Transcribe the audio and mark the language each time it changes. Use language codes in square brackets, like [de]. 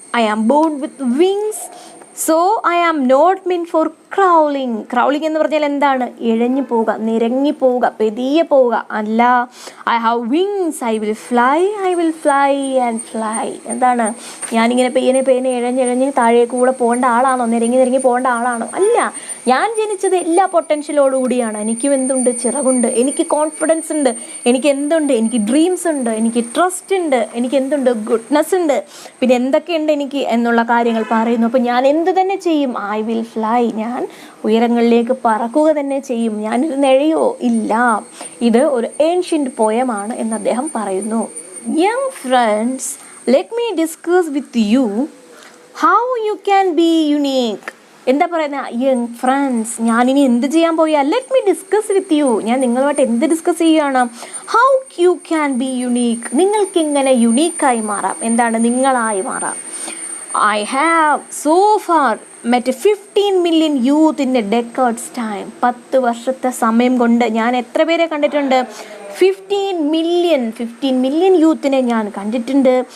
[en] I am born with wings, so I am not meant for crawling. [ml] Crawling എന്ന് പറഞ്ഞാൽ എന്താണ്? ഇഴഞ്ഞു പോവുക, നിരങ്ങി പോവുക, പെതിയെ പോവുക അല്ല. [en] I have wings, I will fly and fly. [ml] എന്താണ്? ഞാനിങ്ങനെ പേനെ ഇഴഞ്ഞിഴഞ്ഞ് താഴേക്ക് കൂടെ പോകേണ്ട ആളാണോ? നിരങ്ങി പോകേണ്ട ആളാണോ? അല്ല, ഞാൻ ജനിച്ചത് എല്ലാ പൊട്ടൻഷ്യലോടുകൂടിയാണ്. എനിക്കും എന്തുണ്ട്, ചിറകുണ്ട്, എനിക്ക് കോൺഫിഡൻസ് ഉണ്ട്, എനിക്ക് എന്തുണ്ട്, എനിക്ക് ഡ്രീംസ് ഉണ്ട്, എനിക്ക് ട്രസ്റ്റ് ഉണ്ട്, എനിക്ക് എന്തുണ്ട്, ഗുഡ്നെസ് ഉണ്ട്, പിന്നെ എന്തൊക്കെയുണ്ട് എനിക്ക് എന്നുള്ള കാര്യങ്ങൾ പറയുന്നു. അപ്പോൾ ഞാൻ എന്ത് തന്നെ ചെയ്യും, [en] I will fly, [ml] ഞാൻ ഉയരങ്ങളിലേക്ക് പറക്കുക തന്നെ ചെയ്യും. ഞാനിരുന്നെഴയോ ഇല്ല. ഇത് ഒരു ഏൻഷ്യൻ്റ് പോയമാണ് എന്ന് അദ്ദേഹം പറയുന്നു. [en] Young friends, let me discuss with you how you can be unique. [ml] എന്താ പറയുന്നത്, [en] young friends, [ml] ഞാനിനി എന്ത് ചെയ്യാൻ പോയാൽ, [en] let me discuss with you, [ml] ഞാൻ നിങ്ങളുമായിട്ട് എന്ത് ഡിസ്കസ് ചെയ്യുകയാണ്, [en] how you can be unique, [ml] നിങ്ങൾക്ക് ഇങ്ങനെ യുണീക്കായി മാറാം. എന്താണ്, നിങ്ങളായി മാറാം. [en] I have so far met 15 million youth in a decade's time. [ml] 10 വർഷത്തെ സമയം കൊണ്ട് ഞാൻ എത്ര പേരെ കണ്ടിട്ടുണ്ട്, 15 million യൂത്തിനെ ഞാൻ കണ്ടിട്ടുണ്ട്.